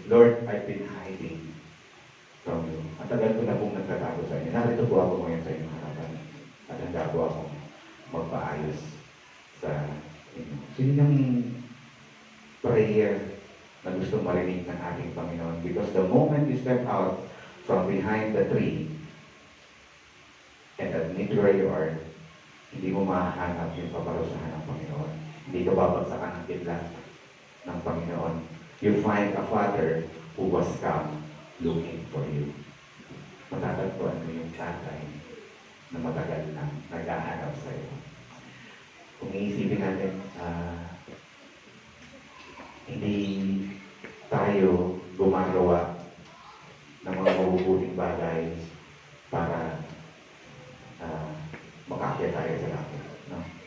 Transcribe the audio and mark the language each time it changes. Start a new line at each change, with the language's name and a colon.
English: Lord, I've been hiding from you.
Filipino: At tagal ko na pong nagtatago sa inyo. Narito po ako ngayon sa inyong harapan. At handa po akong magpaayos sa inyo. So yun yung prayer na gusto marinig ng ating Panginoon.
English: Because the moment you step out from behind the tree, and admit where you are,
Filipino: hindi mo mahanap yung paparusahan ng Panginoon. Hindi ka babagsakan ng kidlat ng Panginoon.
English: You find a Father who was come looking for you.
Filipino: Matatagpuan mo yung tatay na matagal na naghahanap sa iyo. Kung iisipin natin, hindi tayo gumagawa ng mga mabubuting bagay para makaakyat tayo sa langit, no?